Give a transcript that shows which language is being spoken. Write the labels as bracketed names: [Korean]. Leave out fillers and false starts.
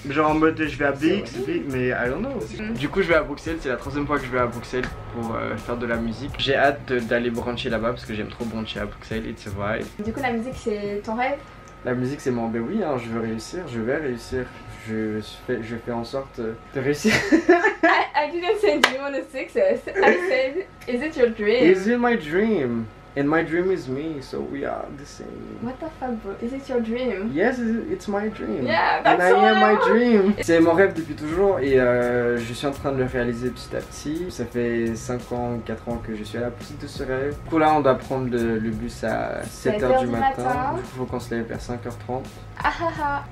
[French] Genre en mode je vais à BX, mais [English] I don't know. [French] Du coup je vais à Bruxelles, c'est la 3e fois que je vais à Bruxelles pour faire de la musique. J'ai hâte d'aller bruncher là-bas parce que j'aime trop bruncher à Bruxelles, [English] it's a vibe. [French] Du coup la musique c'est ton rêve? La musique c'est mon... Ben oui, hein, je vais réussir. Je fais en sorte de réussir. [English] I didn't say do you want a success. I said, is it your dream? Is it my dream? And my dream is me, so we are the same. What the fuck, bro? Is it your dream? Yes, it's my dream. Yeah, and that's I am my all. dream. [French] C'est mon rêve depuis toujours et je suis en train de le réaliser petit à petit. Ça fait 5 ans, 4 ans que je suis à la poursuite de ce rêve. Du coup là, on doit prendre le bus à 7h du matin. Du coup, il faut qu'on se lève vers 5h30. Ah ah ah.